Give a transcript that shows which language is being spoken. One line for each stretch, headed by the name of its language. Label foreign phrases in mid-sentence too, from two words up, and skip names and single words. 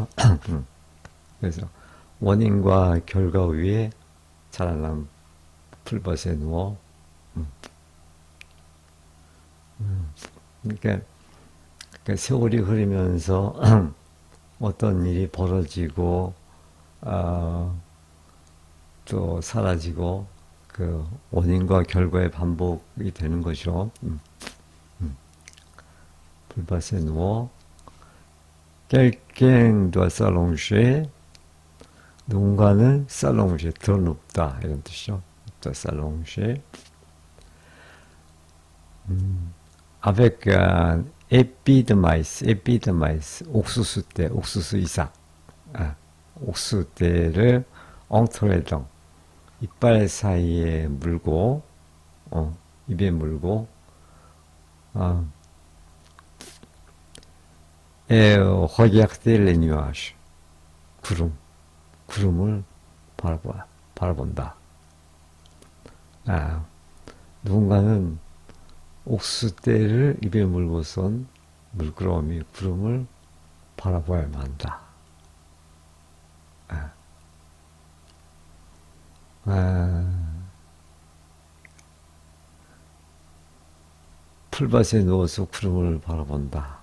Korean: 그래서 원인과 결과 위에 자라난 풀밭에 누워, 그러니까 세월이 흐르면서 어떤 일이 벌어지고 또 사라지고 그 원인과 결과의 반복이 되는 거죠. 풀밭에 누워
French: quelqu'un doit s'allonger,
Korean: 누군가는 s'allonger 드러눕다 이런 뜻이죠.
French: doit s'allonger avec un épi de maïs, épi de maïs,
Korean: 옥수수대, 옥수수 이삭, 옥수수대를
French: entre les dents,
Korean: 이빨 사이에 물고, 입에 물고,
French: et regarder les nuages,
Korean: 구름을 바라본다. 누군가는 옥수수대를 입에 물고선 물끄러미 구름을 바라봐야만 한다. 풀밭에 누워서 구름을 바라본다.